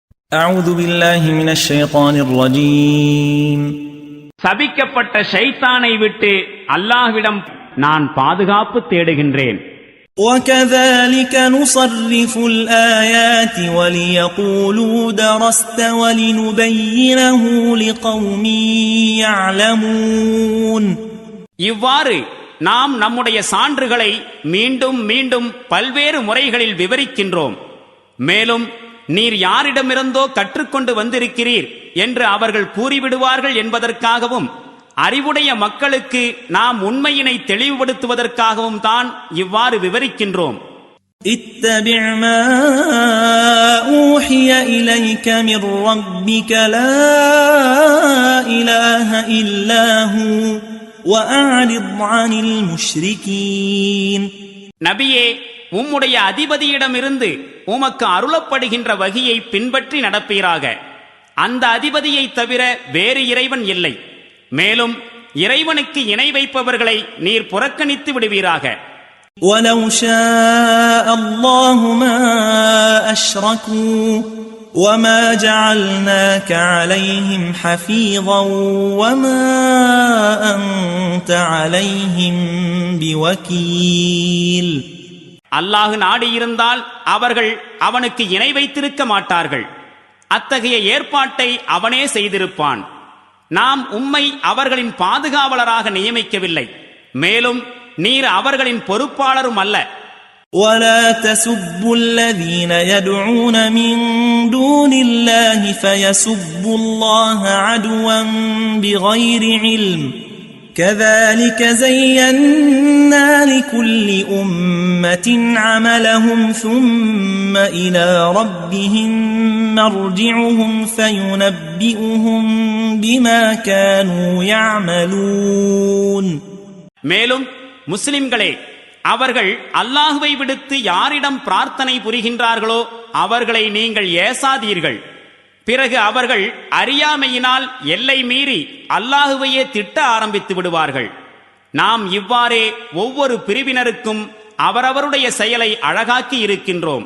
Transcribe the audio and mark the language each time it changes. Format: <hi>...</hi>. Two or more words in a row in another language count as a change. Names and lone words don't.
<ar>أعوذ بالله من الشيطان الرجيم</ar> <ta>சபிக்கப்பட்ட ஷைத்தானை விட்டு அல்லாஹ்விடம் நான் பாதுகாப்பு தேடுகின்றேன்.</ta> <ar>وكذلك نصرف الآيات وليقولوا درست ولنبينه لقوم يعلمون.</ar> <ta>இவ்வாறு நாம் நம்முடைய சான்றுகளை மீண்டும் மீண்டும் பல்வேறு முறைகளில் விவரிக்கின்றோம். மேலும் நீர் யாரிடமிருந்தோ கற்றுக்கொண்டு வந்திருக்கிறீர் என்று அவர்கள் கூறிவிடுவார்கள் என்பதற்காகவும் அறிவுடைய மக்களுக்கு நாம் உண்மையினை தெளிவுபடுத்துவதற்காகவும் தான் இவ்வாறு விவரிக்கின்றோம்.</ta> <ar>اتبع ما أوحي إليك من ربك لا إله إلا هو وأعرض عن المشركين.</ar> <ta>நபியே, உம்முடைய அதிபதியிடமிருந்து உமக்கு அருளப்படுகின்ற வகியை பின்பற்றி நடப்பீராக. அந்த அதிபதியை தவிர வேறு இறைவன் இல்லை. மேலும் இறைவனுக்கு இணை வைப்பவர்களை நீர் புறக்கணித்து விடுவீராக.</ta> <ar>وَلَوْ شَاءَ اللَّهُ مَا أَشْرَكُوا وَمَا جَعَلْنَاكَ عَلَيْهِمْ حَفِيظًا وَمَا أَنْتَ عَلَيْهِمْ بِوَكِيلٍ.</ar> <ta>அல்லாஹ் நாடியிருந்தால் அவர்கள் அவனுக்கு இணை வைத்திருக்க மாட்டார்கள். அத்தகைய ஏற்பாட்டை அவனே செய்திருப்பான். நாம் உம்மை அவர்களின் பாதுகாவலராக நியமிக்கவில்லை. மேலும் நீர் அவர்களின் பொறுப்பாளரும் அல்ல.</ta> <ar>وَلَا تَسُبُّوا الَّذِينَ يَدْعُونَ مِن دُونِ اللَّهِ فَيَسُبُّوا اللَّهَ عَدْوًا بِغَيْرِ عِلْمٍ كَذَلِكَ زَيَّنَّا لِكُلِّ أُمَّةٍ عَمَلَهُمْ ثُمَّ إِلَى رَبِّهِمْ مَرْجِعُهُمْ فَيُنَبِّئُهُم بِمَا كَانُوا يَعْمَلُونَ.</ar> <ta>மேலும் முஸ்லிம்களே, அவர்கள் அல்லாஹ்வை விடுத்து யாரிடம் பிரார்த்தனை புரிகின்றார்களோ அவர்களை நீங்கள் ஏசாதீர்கள். பிறகு அவர்கள் அறியாமையினால் எல்லை மீறி அல்லாஹுவையே திட்ட ஆரம்பித்து விடுவார்கள். நாம் இவ்வாறே ஒவ்வொரு பிரிவினருக்கும் அவரவருடைய செயலை அழகாக்கி இருக்கின்றோம்.</ta>